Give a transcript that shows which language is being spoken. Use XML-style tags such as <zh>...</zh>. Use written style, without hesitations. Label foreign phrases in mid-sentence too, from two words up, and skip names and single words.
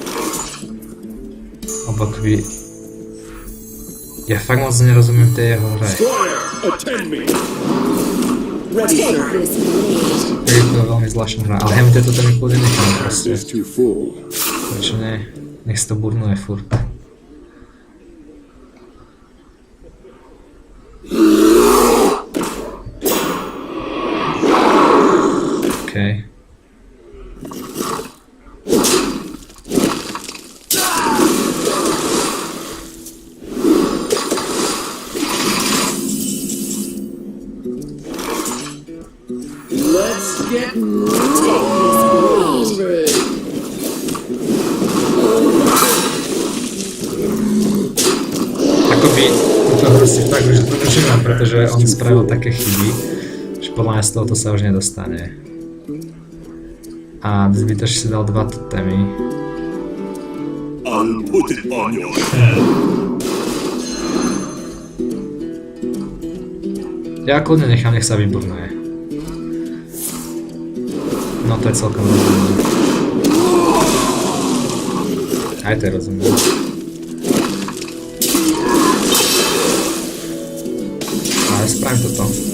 <sk>Lebo akoby... Ja fakt moc nerozumiem tej jeho hre. Je to veľmi zvláštna hra, ale ja mi toto mi kľudne nechám proste. Prečo nie? Nech si to burnuje furt. Okay.</sk> <en>Let's get moving.</en> <sk>Akoby to proste fakt už dožívam, pretože on spravil také chyby, že podľa mňa z tohoto sa už nedostane. A zbytočne si dal dva totémy.</sk> <en>I'll put it on your head.</en> <sk>Ja kľudne nechám, nech sa vyburnuje. No to je celkom rozumné. Aj to je rozumné. Ale spravím toto.</sk>